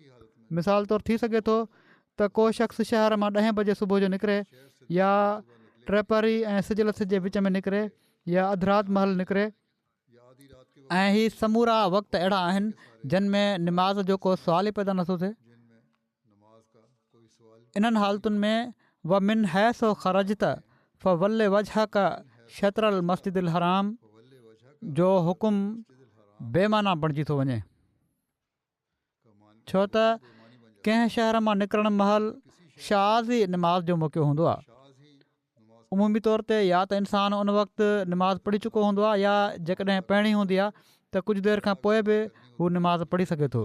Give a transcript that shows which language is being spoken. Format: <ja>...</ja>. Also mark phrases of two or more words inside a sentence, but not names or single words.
<sd>मिसाल तौरु थी सघे थो त को शख़्स शहर मां 10 बजे सुबुह जो निकिरे या टे पहरी ऐं सिज लथ जे विच में निकिरे या अधु राति महल निकिरे। ऐं ही समूरा वक़्तु अहिड़ा आहिनि जिन में निमाज़ जो को सुवाल ई पैदा नथो थिए। इन्हनि हालतुनि में</sd> <ar>ومن حيث خرجت فول وجهك شطر المسجد الحرام</ar> <sd>जो हुकुम बेमाना बणिजी थो वञे, छो त कंहिं शहर मां निकिरण महिल शाज़ ई निमाज़ जो मौक़ो हूंदो आहे। उमूमी तौर ते या त इंसानु उन वक़्तु निमाज़ पढ़ी चुको हूंदो आहे या जेकॾहिं पहिरीं हूंदी आहे त कुझु देरि खां पोइ बि हू निमाज़ पढ़ी सघे थो।</sd>